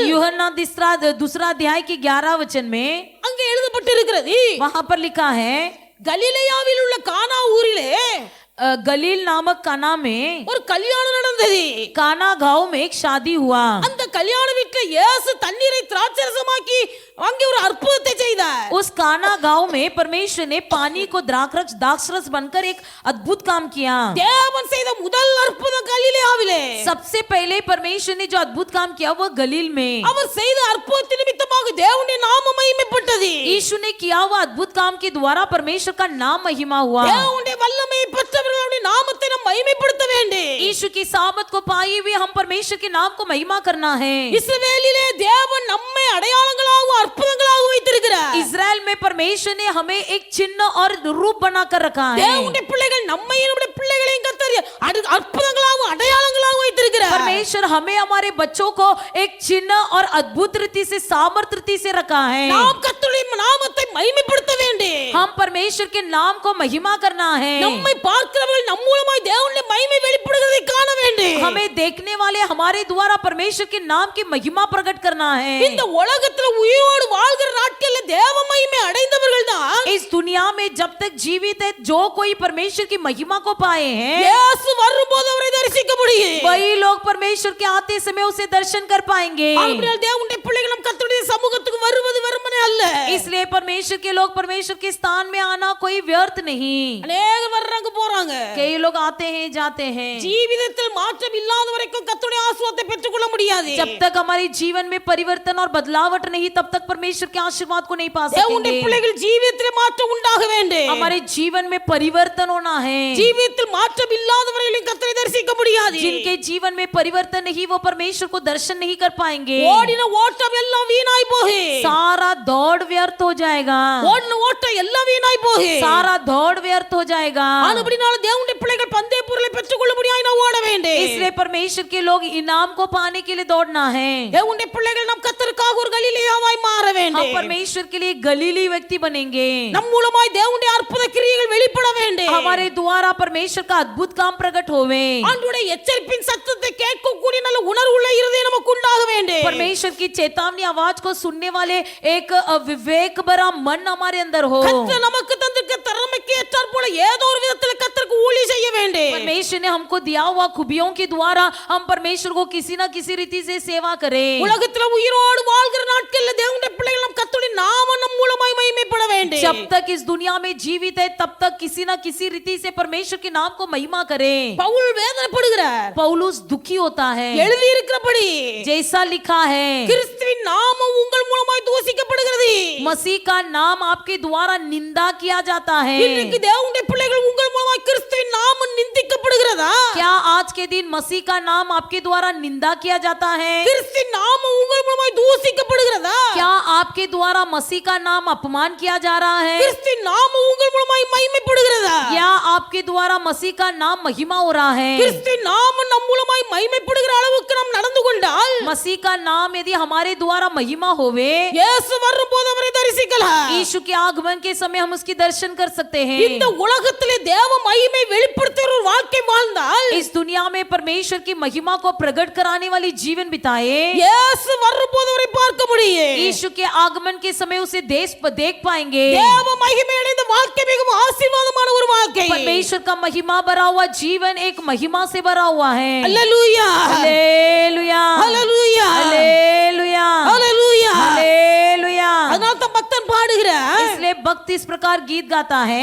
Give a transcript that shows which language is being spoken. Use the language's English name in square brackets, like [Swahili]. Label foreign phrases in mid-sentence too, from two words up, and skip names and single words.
[Hindi] यूहन्ना दूसरा अध्याय के 11 वचन में [Tamil] அங்கே எழுதப்பட்டிருக்கிறது, [Hindi] वहां पर लिखा है, [Tamil] கலிலேயாவில் உள்ள கானா ஊரிலே [Hindi] गलील नामक काना में [Tamil] ஒரு கல்யாணம் நடந்தது. [Hindi] काना गांव में एक शादी हुआ। [Tamil] அந்த கல்யாண வீட்டில் இயேசு தண்ணீரை திராட்சரசமாக்கி அங்கே ஒரு அற்புதத்தை செய்தார். [Hindi] उस काना गांव में परमेश्वर ने पानी को द्राक्षरस बनकर एक अद्भुत काम किया। [Tamil] தேவன் செய்த முதல் அற்புதம் கலிலேயாவிலே. [Hindi] सबसे पहले परमेश्वर ने जो अद्भुत काम किया वो गलील में। [Tamil] அவர் செய்த அற்புதத்தின் நிமித்தமாக தேவனுடைய நாமம் மகிமைப்பட்டது. [Hindi] यीशु ने किया हुआ अद्भुत काम के द्वारा परमेश्वर का नाम महिमा हुआ। [Tamil] தேவனுடைய வல்லமையை பெற்றவர்களுடைய நாமத்தை நாம் மகிமைப்படுத்த வேண்டும். [Hindi] यीशु की सामत को पाए हुए हम परमेश्वर के नाम को महिमा करना है। [Tamil] இஸ்ரவேலிலே தேவன் நம்மை அடையாளங்களாகவும் அற்புதங்களாகவும் வைத்திருக்கிறார். [Hindi] इस्राएल में परमेश्वर ने हमें एक चिन्ह और रूप बनाकर रखा है। [Tamil] தேவனுடைய பிள்ளைகள் நம்மையும் நம்முடைய பிள்ளைகளையும் கர்த்தர் அற்புதங்களாகவும் அடையாளங்களாகவும் வைத்திருக்கிறார். [Hindi] परमेश्वर हमें हमारे बच्चों को एक चिन्ह और अद्भुत रीति से सामर्थ रीति से रखा है। [Tamil] நாம் கர்த்தருடைய நாமத்தை மகிமைப்படுத்த வேண்டும். [Hindi] हम परमेश्वर के नाम को महिमा करना है। [Tamil] நம்மை பார்க்கிறவர்கள் நம் மூலமாய் தேவனுடைய மகிமை வெளிப்படுகிறதை காண வேண்டும். [Hindi] हमें देखने वाले हमारे द्वारा परमेश्वर के नाम की महिमा प्रकट करना है। [Tamil] இந்த உலகத்துல உயிரோடு வாழ்கிற நாட்கள்ல தேவ மகிமை அடைந்தவர்கள் தான் [Hindi] इस दुनिया में जब तक जीवित है जो कोई परमेश्वर की महिमा को पाए हैं, [Tamil] இயேசு வரும்போது அவரை தரிசிக்க முடியும். [Hindi] वही लोग परमेश्वर के आते समय उसे दर्शन कर पाएंगे। [Tamil] ஆகையால் தேவனுடைய பிள்ளைகள் நம் கர்த்தருடைய சமூகத்துக்கு வருவது வெறுமனே அல்ல. [Hindi] इसलिए परमेश्वर के लोग परमेश्वर के स्थान में आना कोई व्यर्थ नहीं। [Tamil] அநேகர் வர்றாங்க போறாங்க. [Hindi] कई लोग आते हैं जाते हैं। [Tamil] ஜீவிதத்தில் மாற்றம் இல்லாத வரைக்கும் கர்த்தருடைய ஆசீர்வாதத்தை பெற்றுக்கொள்ள முடியாது. [Hindi] जब तक हमारे जीवन में परिवर्तन और बदलावट नहीं तब तक परमेश्वर के आशीर्वाद को नहीं पा [Tamil] தேவனுடைய [Hindi] सकेंगे। [Tamil] பிள்ளைகள் ஜீவிதத்தில் மாற்றம் உண்டாக வேண்டும். [Hindi] हमारे जीवन में परिवर्तन होना है। [Tamil] ஜீவிதத்தில் மாற்றம் இல்லாதவர்களையும் கர்த்தரை தரிசிக்க முடியாது. [Hindi] जिनके जीवन में परिवर्तन नहीं वो परमेश्वर को दर्शन नहीं कर पाएंगे। [Tamil] ஓடின ஓட்டம் எல்லாம் வீணாய் போகும். [Hindi] सारा दौड़ व्यर्थ हो जाएगा। [Tamil] ஓடின ஓட்டம் எல்லாம் வீணாய் போகும். [Hindi] सारा दौड़ व्यर्थ हो जाएगा। [Tamil] ஆனபடினால தேவனுடைய பிள்ளைகள் பந்தய பொருளை பெற்றுக்கொள்ள முடியாய் நான் ஓட வேண்டும். [Hindi] इसलिए परमेश्वर के लोग इनाम को पाने के लिए दौड़ना है। [Tamil] தேவனுடைய பிள்ளைகள் நம் கர்த்தருக்காக ஒரு கலிலேயாவாய் மாற [Hindi] हम [Tamil] வேண்டும். [Hindi] परमेश्वर के लिए गलीली व्यक्ति बनेंगे। [Tamil] நம் மூலமாய் தேவனுடைய அற்புத கிரியைகள் வெளிப்பட வேண்டும். [Hindi] हमारे द्वारा परमेश्वर का अद्भुत काम प्रकट होवे। [Tamil] ஆண்டவருடைய எச்சரிப்பின் சத்தத்தை கேட்கக்கூடிய நல்ல உணர்வுள்ள இருதயம் நமக்கு உண்டாக வேண்டும். [Hindi] परमेश्वर की चेतावनी आवाज को सुनने वाले एक विवेक भरा मन हमारे अंदर हो। [Tamil] கர்த்தர் நமக்கு தந்திருக்க திறமைக்கு ஏற்றாற் போல ஏதோ ஒரு விதத்தில் கர்த்தருக்கு ஊழியம் செய்ய வேண்டும். [Hindi] परमेश्वर ने हमको दिया हुआ खूबियों के द्वारा हम परमेश्वर को किसी ना किसी रीति से सेवा करें। [Tamil] உலகத்துல உயிரோடு வாழ்கிற நாட்கள்ல தேவனுடைய பிள்ளைகள் நம் கர்த்தருடைய நாமம் நம் மூலமாய் மகிமைப்பட வேண்டும். [Hindi] जब तक इस दुनिया में जीवित है तब तक किसी ना किसी रीति से परमेश्वर के नाम को महिमा करें। [Tamil] பவுல் வேதனைப்படுகிறார். [Hindi] पौलुस दुखी होता है [Tamil] எழுதி இருக்கிறபடி [Hindi] जैसा लिखा है, [Tamil] கிறிஸ்துவின் நாமம் உங்கள் மூலமாய் தூசிக்கப்படுகிறது. [Hindi] मसीह का नाम आपके द्वारा निंदा किया जाता है। [Tamil] இன்றைக்கு தேவனுடைய பிள்ளைகள் உங்கள் மூலமாய் கிறிஸ்துவின் நாமம் நிந்திக்கப்படுகிறதா? [Hindi] क्या आज के दिन मसीह का नाम आपके द्वारा निंदा किया जाता है? [Tamil] கிறிஸ்துவின் நாமம் உங்கள் மூலமாய் தூசிக்கப்படுகிறதா? [Hindi] क्या आपके द्वारा मसीह का नाम अपमान किया जा रहा है? [Tamil] கிறிஸ்துவின் நாமம் உங்கள் மூலமாய் மகிமைப்படுகிறதா? [Hindi] या आपके द्वारा मसीह का नाम महिमा हो रहा है? [Tamil] கிறிஸ்துவின் நாமம் நம் மூலமாய் மகிமைப்படுகிற அளவுக்கு நாம் நடந்து கொண்டால் [Hindi] मसीह का नाम यदि हमारे द्वारा महिमा होवे, [Tamil] இயேசு வரும்போது அவரை தரிசிக்கலாம். [Hindi] यीशु के आगमन के समय हम उसकी दर्शन कर सकते हैं। [Tamil] இந்த உலகத்திலே தேவ மகிமை வெளிப்படுத்துகிற ஒரு வாழ்க்கை வாழ்ந்தால் [Hindi] इस दुनिया में परमेश्वर की महिमा को प्रकट कराने वाली जीवन बिताए, [Tamil] இயேசு வரும்போது அவரை பார்க்க முடியும். [Hindi] यीशु के आगमन के समय उसे देख पाएंगे। [Tamil] தேவ மகிமை அடைந்த வாழ்க்கை மிகவும் ஆசீர்வாதமான ஒரு வாழ்க்கை. [Hindi] परमेश्वर का महिमा भरा हुआ जीवन एक महिमा से भरा हुआ है। [Tamil] அல்லேலூயா [Hindi] हालेलुया [Tamil] அல்லேலூயா [Hindi] हालेलुया [Tamil] அல்லேலூயா. [Hindi] हालेलुया। [Tamil] அதனால தான் பக்தன் பாடுகிறார், [Hindi] इसलिए भक्त इस प्रकार गीत गाता है,